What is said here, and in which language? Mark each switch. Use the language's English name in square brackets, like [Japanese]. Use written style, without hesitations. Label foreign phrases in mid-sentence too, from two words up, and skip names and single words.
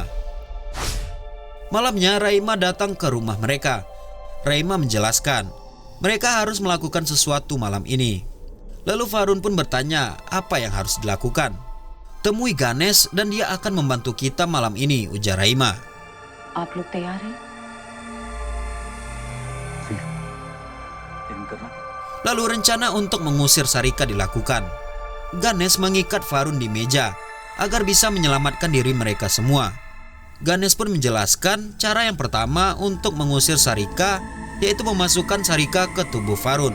[Indonesian] Malamnya Raima datang ke rumah mereka. Raima menjelaskan mereka harus melakukan sesuatu malam ini. Lalu Varun pun bertanya apa yang harus dilakukan. Temui Ganesh dan dia akan membantu kita malam ini, ujar Raima. [Hindi] आप लोग तैयार हैं? इन करना [Indonesian] Lalu rencana untuk mengusir Sarika dilakukan. Ganesh mengikat Varun di meja agar bisa menyelamatkan diri mereka semua. Ganesh pun menjelaskan cara yang pertama untuk mengusir Sarika, yaitu memasukkan Sarika ke tubuh Varun.